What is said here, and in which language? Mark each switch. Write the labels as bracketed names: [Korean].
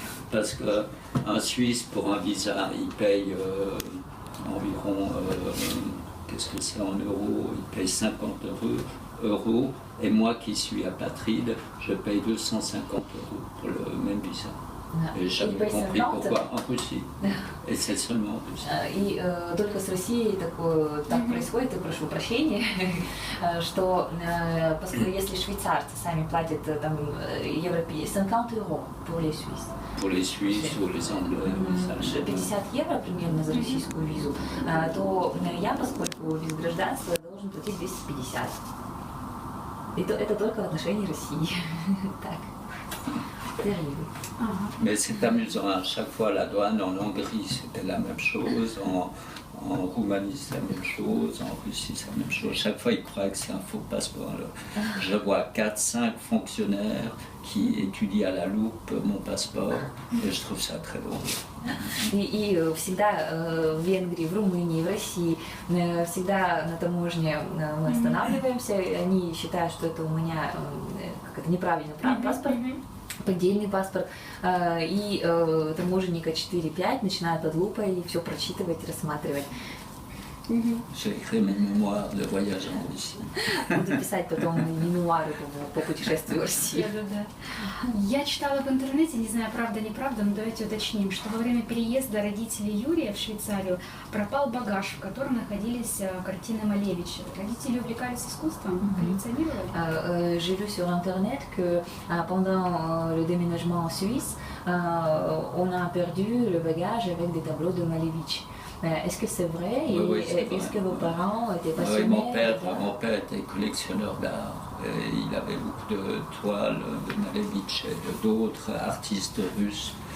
[French] Parce qu'un Suisse, pour un visa, il paye environ, qu'est-ce que c'est en euros? Il paye 50 euros. Et moi qui suis apatride, je paye 250 euros pour le même visa. И jamais compris pourquoi en Russie. И c'est seulement en Russie. [Russian] И только с Россией так происходит, и прошу прощения, что поскольку если швейцарцы сами платят там европейцы 50 евро pour les Suisses. [French] Pour les Suisses ou les Anglais. [Russian] 50 евро примерно за российскую визу, то я, поскольку без гражданства, должен платить 250. И это только в отношении России. Так. [French] Mais c'est amusant, à chaque fois la douane en Hongrie c'était la même chose, en Roumanie c'est la même chose, en Russie c'est la même chose. Chaque fois ils croient que c'est un faux passeport. Alors, je vois 4-5 fonctionnaires qui étudient à la loupe mon passeport et je trouve ça très drôle. [Russian] И всегда в Венгрии, в Румынии, в России, всегда на таможне мы останавливаемся, они считают, что это у меня неправильный паспорт. Поддельный паспорт, и таможенника 4-5 начинают под лупой и все прочитывать, рассматривать. [French] J'ai écrit mes mémoires de voyage en Russie. [Russian] Буду писать потом мемуары по путешествию в Россию. Я читала в интернете, не знаю, правда, неправда, но давайте уточним, что во время переезда родителей Юрия в Швейцарию пропал багаж, в котором находились картины Малевича. Родители увлекались искусством, коллекционировали. [French] J'ai vu sur internet que pendant le déménagement en Suisse, on a perdu le bagage avec des tableaux de Malevich. Est-ce que c'est vrai? Oui, c'est vrai. Est-ce que vos parents étaient passionnés? Oui, mon père était collectionneur d'art. Il avait beaucoup de toiles de Malevich et d'autres artistes russes.